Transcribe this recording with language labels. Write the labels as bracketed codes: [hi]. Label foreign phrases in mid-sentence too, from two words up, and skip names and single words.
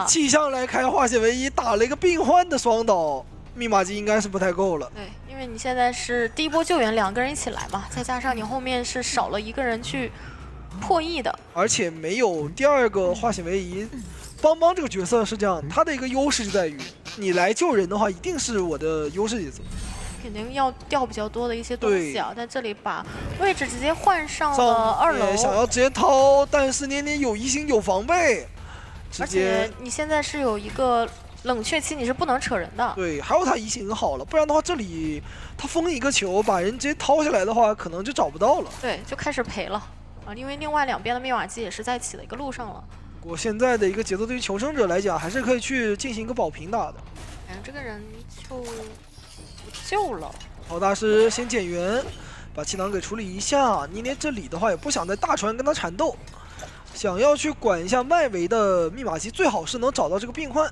[zh] 氣象來開化險為夷，打了一個病患的雙倒，密碼機應該是不太夠了。對，因為你現在是第一波救援2個人一起來嘛，再加上你後面是少了1個人去破譯的，而且沒有第2個化險為夷。邦邦這個角色是這樣，他的一個優勢就在於，你來救人的話，一定是我的優勢節奏，肯定要掉比較多的一些東西啊。在這裡把位置直接換上了2樓，想要直接掏，但是捏捏有移形有防備，而且你現在是有一個冷卻期，你是不能扯人的。對，還有他移形好了，不然的話這裡他封一個球，把人直接掏下來的話，可能就找不到了。對，就開始賠了啊，因為另外2邊的密碼機也是在起的一個路上了。我現在的一個節奏對於求生者來講，還是可以去進行一個保平打的。感覺這個人就不救了。陶大師先減員，把氣囊給處理一下。捏捏這裡的話也不想在大船跟他纏鬥，想要去管一下外圍的密碼機，最好是能找到這個病患。